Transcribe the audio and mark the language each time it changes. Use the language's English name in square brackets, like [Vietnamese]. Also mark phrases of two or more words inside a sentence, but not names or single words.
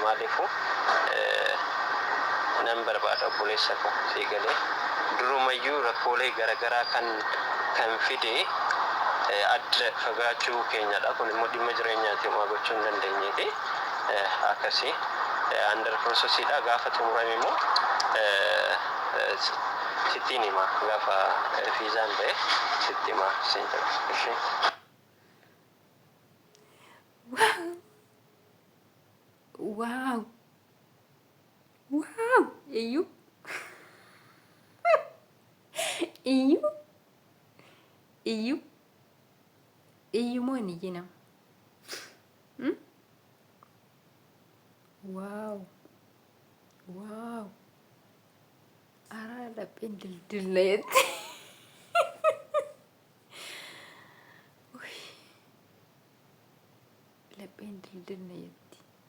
[Oromo] Maaliifu nan barbaada obboleessa koo si galee durumayyuu rakkoolee garagaraa kan fide adda fagaachuu keenyadha. Kun immoo dhimma jireenyaati homaa gochuu hin dandeenyeeti. Akkasii [English] under process [Oromo] dha. Gaafa xumurame immoo sittiin hima gaafa fiizaan ba'e sitti hima siin jedha. Wow. Wow. Iyo. Iyo. Iyo. Iyo mo ni jinam. Wow. Wow. Ara lapheen dildilleetti. Lapheen dildilleetti.